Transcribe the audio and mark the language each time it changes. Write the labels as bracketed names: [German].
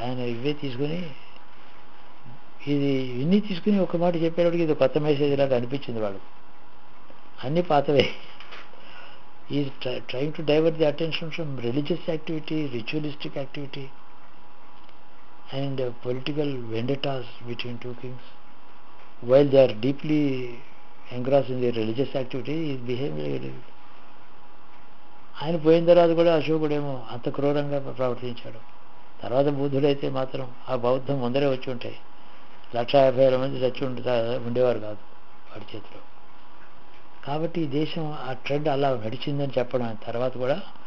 [Telugu] ఆయన ఇవే తీసుకుని ఇన్ని తీసుకుని ఒక మాట చెప్పేటప్పటికి ఇది కొత్త మెసేజ్ లాగా అనిపించింది వాడు. అన్నీ పాతవే. [English] Is trying to divert the attention from religious activity, ritualistic activity and political vendettas between two kings. While they are deeply engrossed in their religious activity, he is behaving. [Telugu] ఆయన పోయిన తర్వాత కూడా అశోకుడేమో అంత క్రూరంగా ప్రవర్తించాడు. తర్వాత బుద్ధుడైతే మాత్రం ఆ బౌద్ధం ముందరే వచ్చి ఉంటాయి. 150,000 మంది చచ్చి ఉండేవారు కాదు వాడి చేతిలో. కాబట్టి ఈ దేశం ఆ ట్రెండ్ అలా నడిచిందని చెప్పడం ఆయన తర్వాత కూడా.